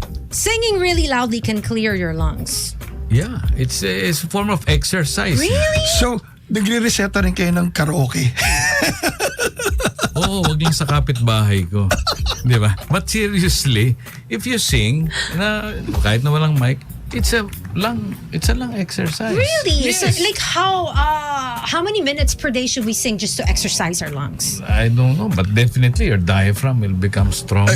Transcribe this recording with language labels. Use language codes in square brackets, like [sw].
[en] Singing really loudly can clear your lungs. Yeah, it's a form of exercise. Really? [tl] So, nagre-reseta rin kayo ng karaoke. Oo, wag lang sa kapitbahay ko. Di ba? [en] But seriously, if you sing, [tl] kahit na walang mic, [en] it's a lung exercise. Really? Yes. So, like how many minutes per day should we sing just to exercise our lungs? I don't know, but definitely your diaphragm will become strong.